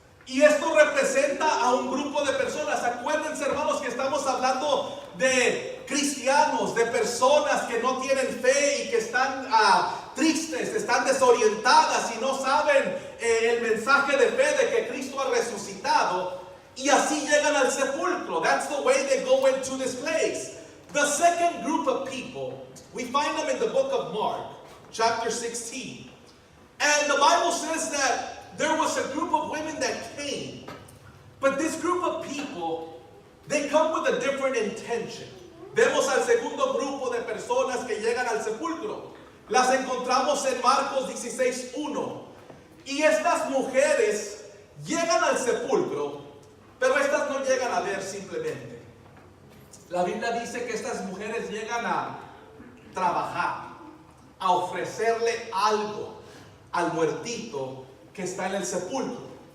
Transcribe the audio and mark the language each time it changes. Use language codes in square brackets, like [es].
[es] Y esto representa a un grupo de personas. Acuérdense, hermanos, que estamos hablando de cristianos, de personas que no tienen fe y que están tristes, están desorientadas y no saben el mensaje de fe de que Cristo ha resucitado. Y así llegan al sepulcro. [en] That's the way they go into this place. The second group of people, we find them in the book of Mark, chapter 16. And the Bible says that there was a group of women that came. But this group of people, they come with a different intention. [es] Vemos al segundo grupo de personas que llegan al sepulcro. Las encontramos en Marcos 16:1. Y estas mujeres llegan al sepulcro, pero estas no llegan a ver simplemente. La Biblia dice que estas mujeres llegan a trabajar, a ofrecerle algo al muertito que está en el sepulcro.